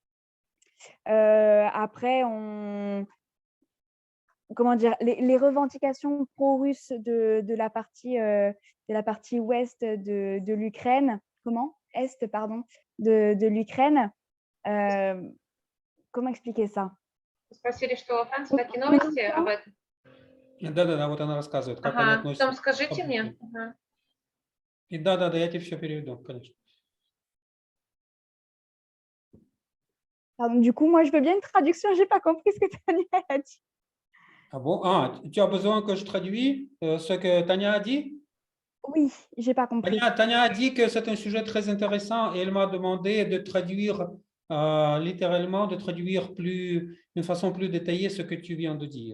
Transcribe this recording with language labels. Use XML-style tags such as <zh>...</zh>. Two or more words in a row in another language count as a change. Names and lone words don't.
<fr>Après, comment dire, les revendications pro-russes de la partie ouest de l'Ukraine, Est, pardon, de l'Ukraine. Comment expliquer ça?</fr> <ru>Спросили, что французы, такие</ru> <fr>Mais</fr> <ru>новости об этом. Да-да-да, вот она рассказывает, как они Ага, относятся потом к скажите мне. событиям. Ага. И да-да-да, я тебе все переведу, конечно.</ru> <fr>Pardon, du coup, moi, je veux bien une traduction, j'ai pas compris ce que Tania a dit. Ah bon? Ah, tu as besoin que je traduise ce que Tania a dit? Oui, j'ai pas compris. Tania a dit que c'est un sujet très intéressant et elle m'a demandé de traduire littéralement, de traduire d'une façon plus détaillée ce que tu viens de dire.</fr>